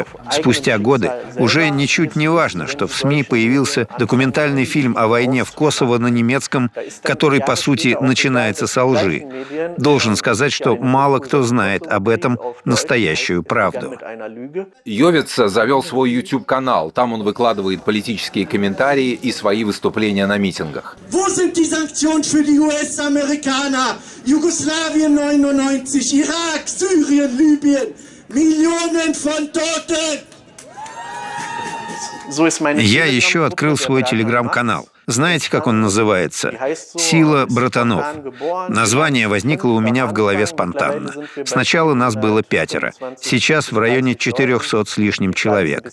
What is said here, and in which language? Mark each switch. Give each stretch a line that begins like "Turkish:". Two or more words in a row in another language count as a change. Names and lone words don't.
Russian: Спустя годы уже ничуть не важно, что в СМИ появился документальный фильм о войне в Косово на немецком, который, по сути, начинается со лжи. Должен сказать, что мало кто знает об этом настоящую правду. Йовица завел свой YouTube-канал, там он выкладывает политические комментарии и свои выступления на митингах.
German: Wo sind die Sanktionen für die US-Amerikaner? Jugoslawien 99, Irak, Syrien, Libyen, Millionen von Toten!
Russian: Я еще открыл свой телеграм-канал. Знаете, как он называется? «Сила братанов». Название возникло у меня в голове спонтанно. Сначала нас было 5, сейчас в районе 400 с лишним человек.